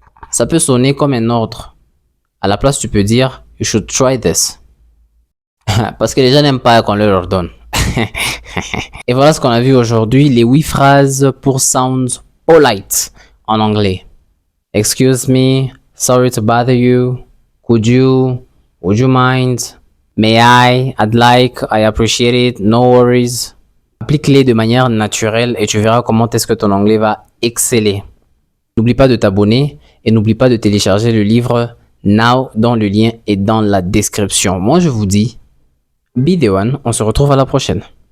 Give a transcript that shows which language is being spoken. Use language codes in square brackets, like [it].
[fr] Ça peut sonner comme un ordre. À la place, tu peux dire [en] you should try this. [fr] Parce que les gens n'aiment pas qu'on leur ordonne. Et voilà ce qu'on a vu aujourd'hui, les 8 phrases pour [en] sound polite [fr] en anglais. [en] Excuse me, sorry to bother you, could you, would you mind, may I, I'd like, I appreciate it, no worries. [fr] Applique-les de manière naturelle et tu verras comment est-ce que ton anglais va exceller. N'oublie pas de t'abonner et n'oublie pas de télécharger le livre Now dont le lien est dans la description. Moi je vous dis, [en] be the one, [fr] on se retrouve à la prochaine.